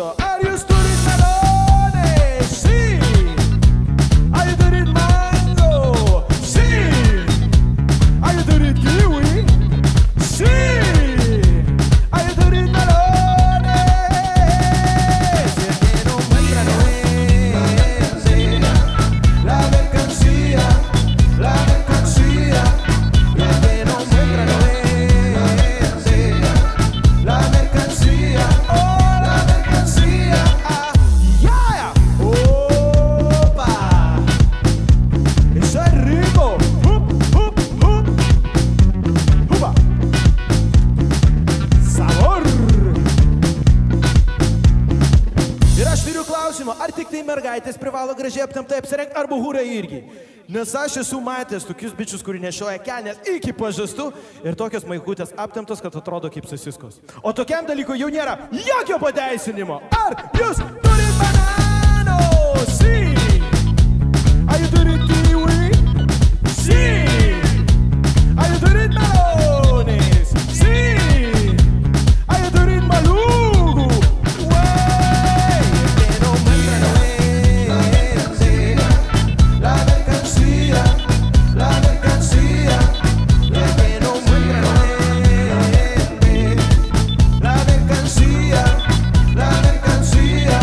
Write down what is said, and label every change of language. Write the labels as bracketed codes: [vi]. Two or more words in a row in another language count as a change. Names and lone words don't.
[lt] Ar jūs turit melonės? Sí. Ar jūs turit mango? Sí. Ar jūs turit kiwi? Sí. Ar jūs turit melonės? [es] Y el que no muestra no es la mercancía, la mercancía. Y el que no muestra no es la mercancía, oh, la mercancía, ah, yeah, opa, eso es rico, upa, sabor. [lt] Ir aš turiu klausimą, ar tik tai mergaitės privalo gražiai aptemptai apsirengti, arba hūrai irgi? Nes aš esu matęs tokius bičius, kurie nešioja kelnes iki pažastų ir tokios maikutės aptemptos, kad atrodo kaip sasiskos. O tokiam dalykui jau nėra jokio pateisinimo. Ar jūs turit banano? Sí. Ar jūs turit kiwi? Sí. Ar jūs turit melones? Sí. Ar jūs turit malugu? [es] Wey. Que no muestra no es la mercancía, la mercancía. El que no muestra no es la mercancía, la mercancía.